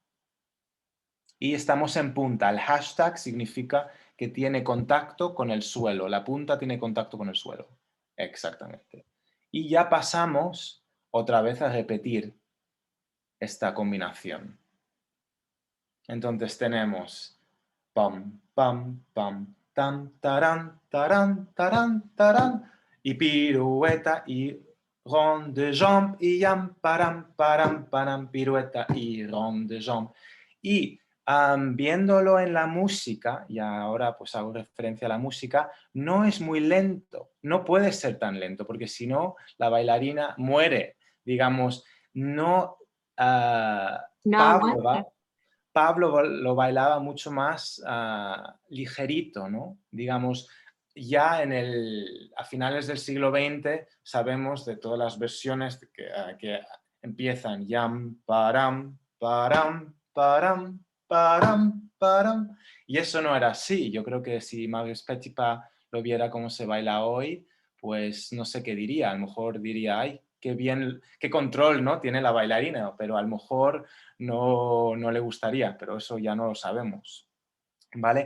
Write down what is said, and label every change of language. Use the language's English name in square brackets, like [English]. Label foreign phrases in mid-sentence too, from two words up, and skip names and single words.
[Spanish] Y estamos en punta. El hashtag significa que tiene contacto con el suelo. La punta tiene contacto con el suelo. Exactamente. Y ya pasamos otra vez a repetir esta combinación. Entonces tenemos pam, pam, pam, tam, tarán, tarán, tarán, tarán, y pirueta y [French] rond de jambe [Spanish] y yam, param, param, param, pirueta y [French] rond de jambe. [Spanish] Y viéndolo en la música, y ahora pues hago referencia a la música, no es muy lento, no puede ser tan lento, porque si no, la bailarina muere, digamos, no... No aguanta. Pablo lo bailaba mucho más ligerito, ¿no? Digamos, ya a finales del siglo XX sabemos de todas las versiones que empiezan yam, param, param, param, param, param. Y eso no era así. Yo creo que si Marius Petipa lo viera cómo se baila hoy, pues no sé qué diría. A lo mejor diría, ay, qué bien, qué control, ¿no? Tiene la bailarina, pero a lo mejor no le gustaría, pero eso ya no lo sabemos, ¿vale?